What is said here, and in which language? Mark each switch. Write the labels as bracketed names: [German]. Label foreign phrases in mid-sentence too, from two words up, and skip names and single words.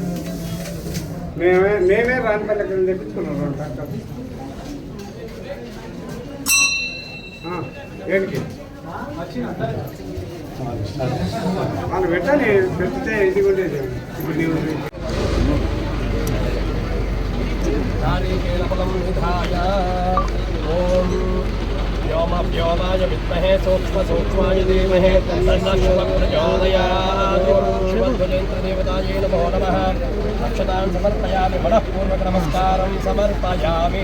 [Telugu] మేమే రానిపల్లికి తెప్పించుకున్నాం 2 ట్రాక్టర్లు. ఏడికి వాళ్ళు పెట్టని పెడితే ఇది ఉండేది. ఇప్పుడు నీవు [Sanskrit] व्योमाय विद्महे सूक्ष्माय धीमहि तन्नः प्रचोदयात्. शिवध्वजेन्द्रदेवतायै नमो नमः. अक्षतां समर्पयामि, मनःपूर्वकनमस्कारं समर्पयामि.